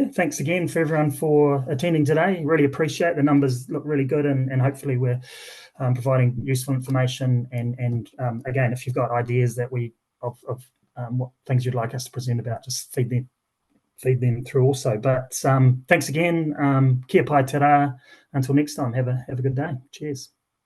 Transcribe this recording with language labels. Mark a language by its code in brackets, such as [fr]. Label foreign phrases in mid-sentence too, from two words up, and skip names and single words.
[en] Thanks again for everyone for attending today. Really appreciate the numbers look really good, and hopefully we're providing useful information. And again, if you've got ideas that of what things you'd like us to present about, just feed them through also. But thanks again. [mi] Kia pai te rā. [en] Until next time, have a good day. Cheers.